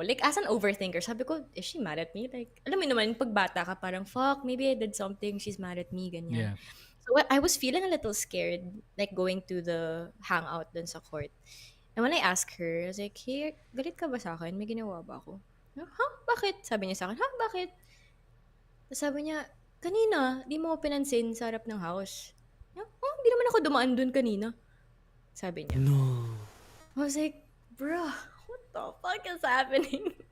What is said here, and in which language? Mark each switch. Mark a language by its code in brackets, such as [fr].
[en] Like, as an overthinker, sabi ko, is she mad at me? Like, [tl] alam mo naman, pag bata ka, parang, [en] fuck, maybe I did something, she's mad at me, ganyan. Yeah. So I was feeling a little scared, like going to the hangout dun sa court. And when I asked her, I was like, hey, [tl] galit ka ba sa akin? May ginawa ba ako? Ha? Bakit? Sabi niya sa akin, ha? Bakit? Tapos sabi niya, kanina, di mo ko pinansin sa harap ng house. Oh, di naman ako dumaan dun kanina. Sabi niya. [en] No. I was like, bruh, what the fuck is happening?